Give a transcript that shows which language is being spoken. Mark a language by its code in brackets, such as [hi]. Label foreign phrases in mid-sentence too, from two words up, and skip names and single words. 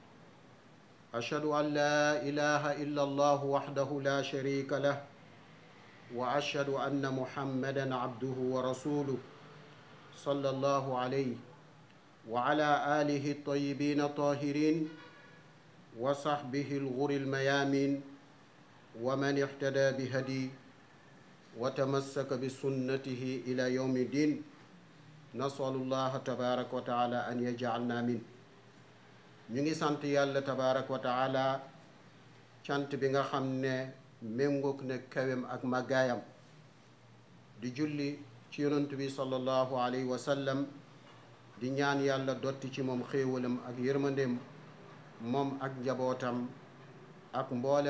[ar] أشهد أن لا إله إلا الله وحده لا شريك له وأشهد أن محمدا عبده ورسوله صلى الله عليه وعلى آله الطيبين الطاهرين وصحبه الغر الميامين ومن اهتدى بهدي وتمسك بسنته إلى يوم الدين نسأل الله تبارك وتعالى أن يجعلنا من [wo] ñu ngi sant yàlla [ar] تبارك وتعالى [wo] cant bi nga xam ne méngoog ne kawem ak màggaayam di julli ci yonent bi [ar] صلى الله عليه وسلم [wo] di ñaan yàlla dotti ci moom xéewalam ak yërmandeem moom ak njabootam ak mboolem